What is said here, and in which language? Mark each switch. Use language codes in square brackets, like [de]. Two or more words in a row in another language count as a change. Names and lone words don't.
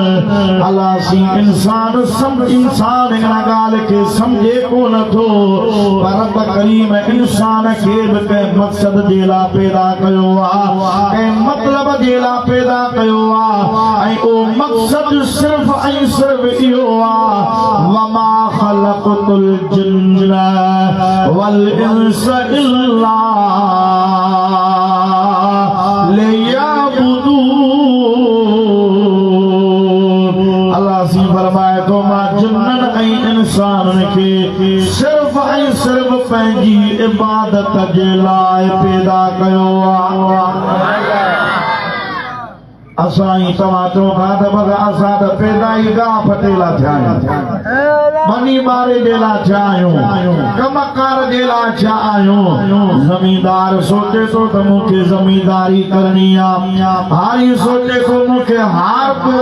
[sd] अलाह सी इंसान इन ॻाल्हि खे सम्झे कोन थो पर रब करीम इंसान खे बि कंहिं मक़सद जे लाइ पैदा कयो आहे कंहिं मतिलब जे लाइ पैदा कयो आहे ऐं उहो मक़सद सिर्फ़ ऐं सिर्फ़ इहो आहे [ar] وما خلقت الجن والإنس إلا ليعبدون. [sd] अल्लाह सी फरमाए तो मां जिन्ननि ऐं इंसाननि खे सिर्फ़ ऐं सिर्फ़ पंहिंजी इबादत जे लाइ पैदा कयो आहे असाई तव्हां चओ था त बस असां त पैदाई गाह फटेला थिया आहियूं बनी बारे जे लाइ थिया आहियूं कमकार जे लाइ थिया आहियूं ज़मींदार सोचे थो त मूंखे ज़मींदारी करणी आहे हारी सोचे थो मूंखे हार पियो